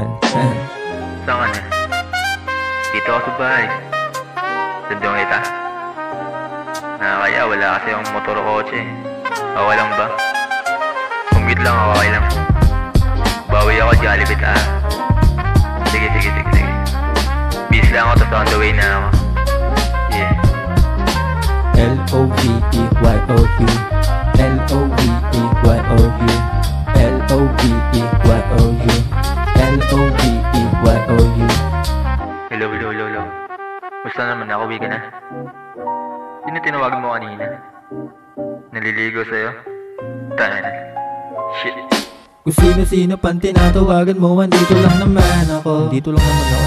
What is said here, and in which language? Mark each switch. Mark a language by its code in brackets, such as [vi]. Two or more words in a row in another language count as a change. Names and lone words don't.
[tl] Saan ka na? Dito ako sa bahay. Sandong kita. Kaya wala kasi yung motor o kotse. Okay lang ba? Commute lang ako, okay lang. Bawi ako, Jollibee ta. Sige. Busy lang ako, tapos [en] on the way [tl] na ako. Yeah. [en] L-O-V-E-Y-O-U, L-O-V-E-Y-O-U, L-O-V-E-Y-O-U, L-O-V-E-Y-O-U. [tl] Hello. Basta naman, nakauwi ka na. Sino tinawagan mo kanina? Naliligo sa'yo? Tahan. Shit. Kung sino-sino pang tinatawagan mo, andito lang naman ako. Dito lang naman ako.